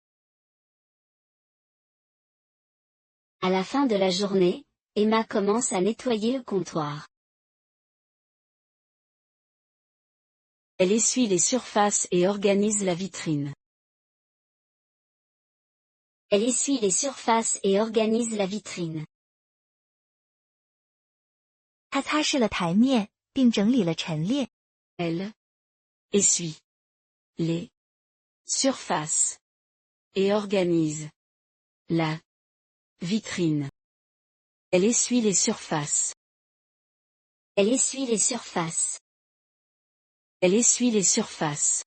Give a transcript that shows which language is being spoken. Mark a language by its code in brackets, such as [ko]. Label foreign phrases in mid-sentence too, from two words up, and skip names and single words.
[fr] À la fin de la journée, Emma commence à nettoyer le comptoir. Elle essuie les surfaces et organise la vitrine. Elle essuie les surfaces et organise la vitrine. [zh] 她擦拭了台面，并整理了陈列。 [fr] Elle essuie les surfaces et organise la vitrine. Elle essuie les surfaces. Elle essuie les surfaces. Elle essuie les surfaces.